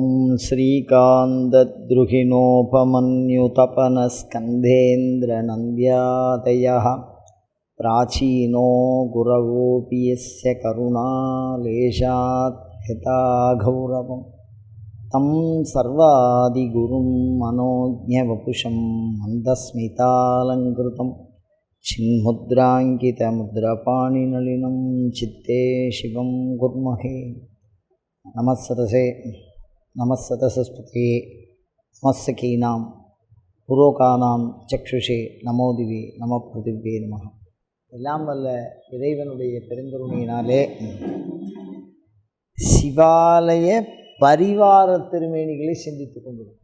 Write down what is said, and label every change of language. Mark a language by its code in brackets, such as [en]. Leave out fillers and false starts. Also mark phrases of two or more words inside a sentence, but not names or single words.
[sa] श्रीकान्तद्रुहिणोपमन्युतपनस्कन्धेन्द्रनन्द्यादयः प्राचीनो गुरवोऽपि यस्य करुणालेशात् यथागौरवं तं सर्वादिगुरुं मनोज्ञवपुषं मन्दस्मितालङ्कृतं चिन्मुद्राङ्कितमुद्रपाणिनलिनं चित्ते शिवं कुर्महे। नमस्सतसे नमस्सदसस्पते नमस्सखीनां पुरोगाणां चक्षुषे नमोदिवे नम पृथिवे नम. [ta] எல்லாம் வல்ல இறைவனுடைய பெருங்கருணையினாலே சிவாலய பரிவார திருமேனிகளை சிந்தித்து கொண்டிருக்கோம்.